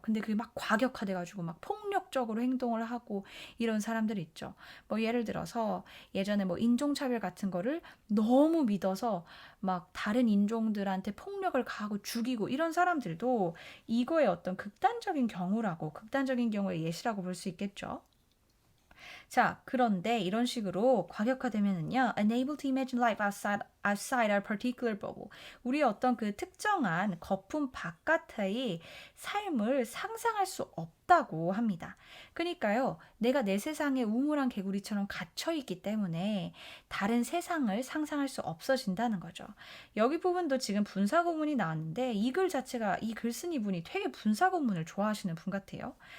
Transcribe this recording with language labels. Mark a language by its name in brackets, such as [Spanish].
[Korean] 근데 그게 막 과격화돼 가지고 막 폭력적으로 행동을 하고 이런 사람들 있죠. 뭐 예를 들어서 예전에 뭐 인종차별 같은 거를 너무 믿어서 막 다른 인종들한테 폭력을 가하고 죽이고 이런 사람들도 이거의 어떤 극단적인 경우라고 극단적인 경우의 예시라고 볼 수 있겠죠. 자, 그런데 이런 식으로 과격화되면은요, [English] unable to imagine life outside our particular bubble. [Korean] 우리의 어떤 그 특정한 거품 바깥의 삶을 상상할 수 없다고 합니다. 그러니까요, 내가 내 세상에 우물한 개구리처럼 갇혀있기 때문에 다른 세상을 상상할 수 없어진다는 거죠. 여기 부분도 지금 분사구문이 나왔는데 이 글 자체가 이 글쓴이 분이 되게 분사구문을 좋아하시는 분 같아요.